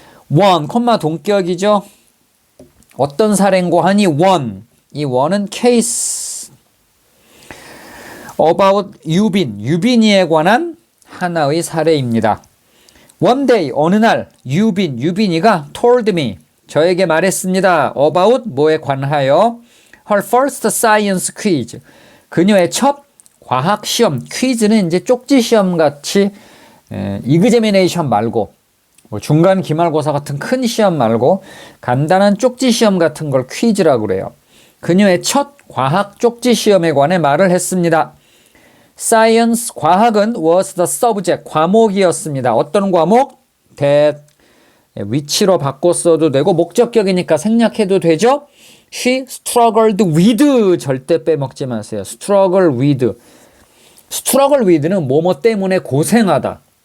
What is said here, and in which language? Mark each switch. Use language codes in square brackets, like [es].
[ko] one, 콤마 동격이죠. 어떤 사례인고 하니 one. 이 one은 case. about 유빈이에 관한 하나의 사례입니다. [en] One day, [ko] 어느 날 유빈이가 [en] told me, [ko] 저에게 말했습니다. [en] about [ko] 뭐에 관하여 [en] her first science quiz. [ko] 그녀의 첫 과학 시험, 퀴즈는 이제 쪽지 시험 같이 이그제미네이션 말고 뭐 중간 기말고사 같은 큰 시험 말고 간단한 쪽지 시험 같은 걸 퀴즈라고 그래요. 그녀의 첫 과학 쪽지 시험에 관해 말을 했습니다. [en] Science, [ko] 과학은 [en] was the subject, [ko] 과목이었습니다. 어떤 과목? that, 위치로 바꿨어도 되고 목적격이니까 생략해도 되죠? [en] She struggled with, [ko] 절대 빼먹지 마세요. struggle with. struggle with는 뭐뭐 때문에 고생하다.